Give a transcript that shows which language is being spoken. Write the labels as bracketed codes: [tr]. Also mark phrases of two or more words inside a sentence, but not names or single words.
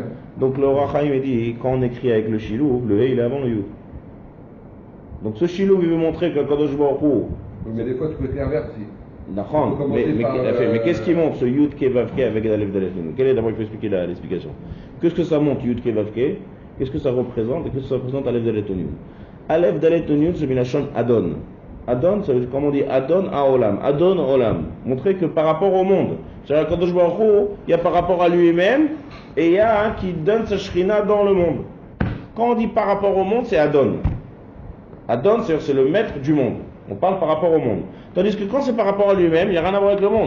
[fr] Donc le roi Chaim dit, quand on écrit avec le Shilou, le He il est avant le Yud. Donc ce Shilou il veut montrer que [he] קדוש ברוך הוא. [fr] Mais des fois tu peux être l'inverse aussi. D'accord, mais qu'est-ce qui montre ce [he] יוד קי ואו קי [fr] avec [he] אלף דלת נון? [fr] Quel est d'abord il faut expliquer l'explication? Qu'est-ce que ça montre [he] יוד קי ואו קי? [fr] Qu'est-ce que ça représente? Et qu'est-ce que ça représente [he] אלף דלת נון? אלף דלת נון [fr] c'est [he] מלשון אדון. [fr] Adon, ça veut dire, comment on dit, Adon à Olam. [he] אדון עולם. [fr] Montrer que par rapport au monde. C'est-à-dire, [he] קדוש ברוך הוא, [fr] il y a par rapport à lui-même, et il y a un qui donne sa shrina dans le monde. Quand on dit par rapport au monde, c'est Adon. Adon, c'est le maître du monde. On parle par rapport au monde. Tandis que quand c'est par rapport à lui-même, il n'y a rien à voir avec le monde.